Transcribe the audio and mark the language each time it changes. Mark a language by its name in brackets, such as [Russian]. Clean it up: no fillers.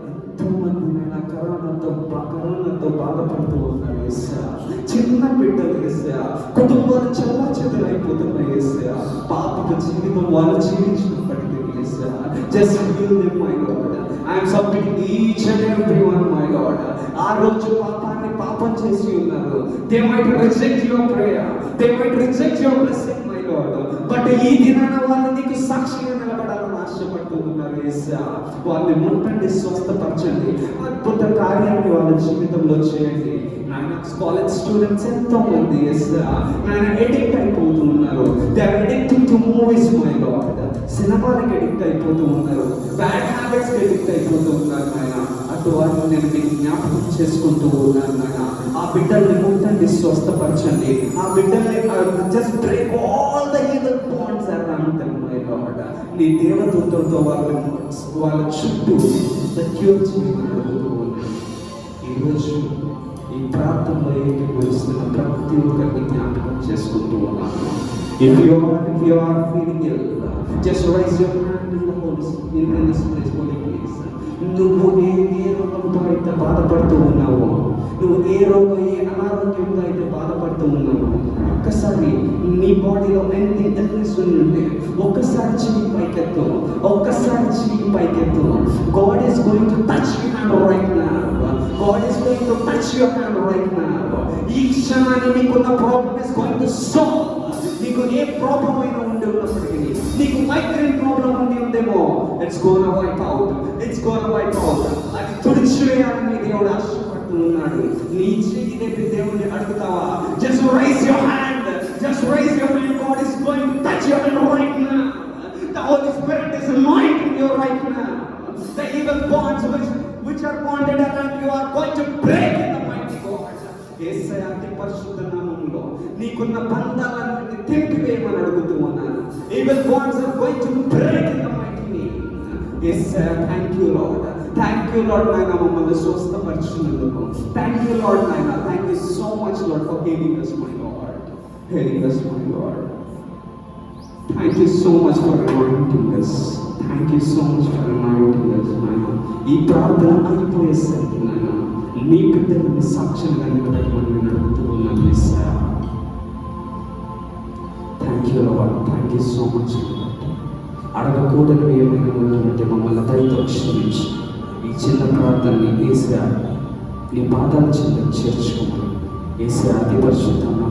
[Telugu] ఎంతోమంది నాయనా కరోనాతో బాధపడుతూ ఉన్నారు. యేసయ్యా, చిన్న బిడ్డలు యేసయ్యా, కుటుంబాలు చెల్లాచెదరైపోతున్నాయి. యేసయ్యా, పాపపు జీవితం వాళ్ళు జీవించినప్పటికీ [English] Just heal them, my Lord. I am submitting each and every one, my Lord. [Telugu] ఆ రోజు పాపం చేసి ఉన్నారు. [English] They might reject your prayer. They might reject your blessing, my Lord. [Telugu] But ఈ దినాన వాళ్ళు నీకు సాక్షిగా నిలబడాలని ఆశపడుతూ ఉన్నారు. యేసయ్యా, వాళ్ళని ముట్టండి, స్వస్థపరచండి, అద్భుత కార్యాన్ని వాళ్ళ జీవితంలో చేయండి. నాయన కాలేజ్ స్టూడెంట్స్ ఎంతో మంది నాయన ఎడిక్ట్ అయిపోతూ ఉన్నారు. [English] They are addicting to movies, my lord. [Telugu] సినిమాలకు ఎడిక్ట్ అయిపోతూ ఉన్నారు, బ్యాడ్ హ్యాబిట్స్ ఎడిక్ట్ అయిపోతూ ఉన్నారు. నాయన అటు వారిని నేను మీకు జ్ఞాపకం చేసుకుంటూ ఉన్నాను. నాయన ఆ బిడ్డల్ని ముట్టండి, స్వస్థపరచండి. ఆ బిడ్డల్ని [English] Just break all the evil bonds around them, my lord. [Telugu] నీ దేవదూతలతో వాళ్ళ చుట్టూ సెక్యూర్ చేయమని అడుగుతూ ఉన్నాను. ఈరోజు ఈ ప్రాంతంలో ఏకీభవిస్తున్న ప్రతి ఒక్కరిని జ్ఞాపకం చేసుకుంటూ ఉన్నాను. [English] If you are feeling ill, just raise your hand in this place, holy place. [Telugu] నువ్వు ఏ రోగంతో అయితే బాధపడుతూ ఉన్నావో, నువ్వు ఏ అనారోగ్యంతో అయితే బాధపడుతూ ఉన్నావో, ఒక్కసారి నీ బాడీలో [English] anything illness [Telugu] ఉంటే ఒక్కసారి చెయ్యి పైకెత్తు, ఒక్కసారి చెయ్యి పైకెత్తు. [English] God is going to touch your hand right now. God is going to touch your hand right now. [Telugu] ఈ క్షణాన్ని నీకున్న problem [English] is going to solve. [Telugu] నీకు ఏ ప్రాబ్లం అయినా ఉండి ఉన్నప్పటికీ, నీకు మైగ్రేన్ ప్రాబ్లం ఉందేమో, [English] it's gonna wipe out, [Telugu] it's gonna wipe out. అది తుడిచివేయాలని దేవుడు ఆశపడుతూ ఉన్నాడు. నీ చేయి దగ్గర దేవుడిని అడుగుతావా? [English] Just raise your hand, just raise your hand. God is going to touch your hand right now. The Holy Spirit is anointing you right now. The evil bonds which are bonded around you are going to break in the mighty God. [Telugu] యేసయ్య అతి పరిశుద్ధ నామములో నీకున్న బంధాలన్నిటిని తెంపివేయమని అడుగుతూ ఉన్నాను. [English] Evil bonds are going to break in the mighty name. Yesayya, thank you Lord. Thank you Lord, [Telugu] నాయన మమ్మల్ని స్వస్థపరిచినందుకు. [English] Thank you Lord, నాయన. Thank you so much Lord for healing us, my Lord. Healing us, my Lord. Thank you so much for anointing us. Thank you so much for anointing us, నాయన. [Telugu] ఈ ప్రార్థన అయిపోయేసరికి నాయన నీ బిడ్డలని సాక్ష్యంగా నిలబెట్టమని నేను అడుగుతూ ఉన్నాను. [English] యేసయ్యా, thank you lord. Thank you so much. [Telugu] అడగకూడదు ఏమైనా ఉందంటే మమ్మల్ని దయతో క్షమించి ఈ చిన్న ప్రార్థనని యేసయ్యా నీ పాదాల చెంత చేర్చుకోమని యేసయ్యా అతి పరిశుద్ధ